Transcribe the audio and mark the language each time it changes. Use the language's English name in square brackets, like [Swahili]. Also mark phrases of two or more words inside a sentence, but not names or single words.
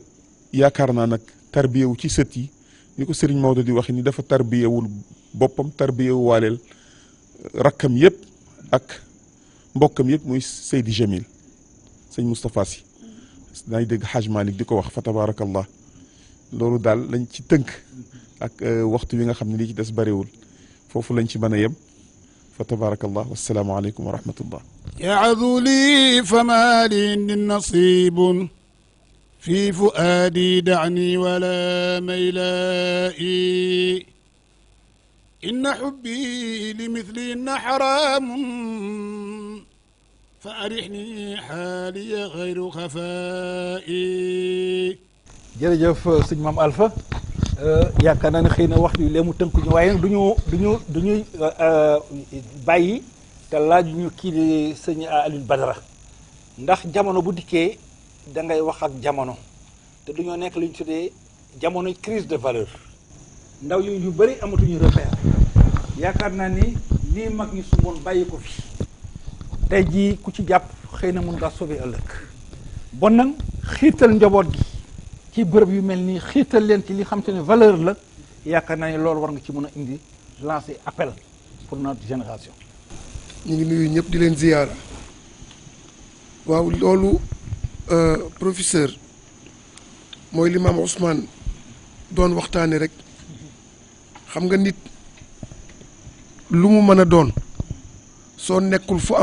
[Wolof] yaakaar naa nag tarbiyewu ci sët yi ni ko Serigne Maodo di waxe ni dafa tarbiyewul boppam tarbiyewu waaleel rakkam yëpp ak mbokkam yëpp muy Seydi Jamil sëñ Moustapha Sy daay dégg Hadj Malick di ko wax [Arabic] فتبارك الله [Wolof] loolu daal lañ ci tënk ak waxtu wi nga xam ne lii ci des bariwul foofu lañ ci mën a yem [Arabic] فتبارك الله والسلام عليكم ورحمة الله يعظ لي فما لي نصيب في فؤادي دعني ولا ميلائي إن حبي لمثلهن حرام فأرحني حالي غير خفائي [Wolof] jërëjëf sëñ Maam Alpha yaakaar naa ne xëy na waxtu yi lee mu tënku ñu waaye nag duñu bàyyi te laaj ñu kii di sëñ Alioune Badara ndax jamono bu dikkee da ngay wax ak jamono te duñoo nekk li ñu tuddee jamono [French] crise de valeur [Wolof] ndaw yu bëri amatuñu repère yaakaar naa ni lii mag ñi sumboon bàyyi ko fi tey jii ku ci jàpp xëy na mun ngaa sauver ëllëg bon nag xiirtal njaboot gi ci bërëb yu mel nii xiirtal leen ci li xam te ne valeur la yaakaar naa ne loolu war nga ci mën a indi [French] lancer appel pour notre génération. [Wolof] ñu ngi nuyu ñëpp di leen ziyaara waaw loolu professeur mooy li maam Ousmane doon waxtaane rek xam nga nit lu mu mën a doon soo nekkul fu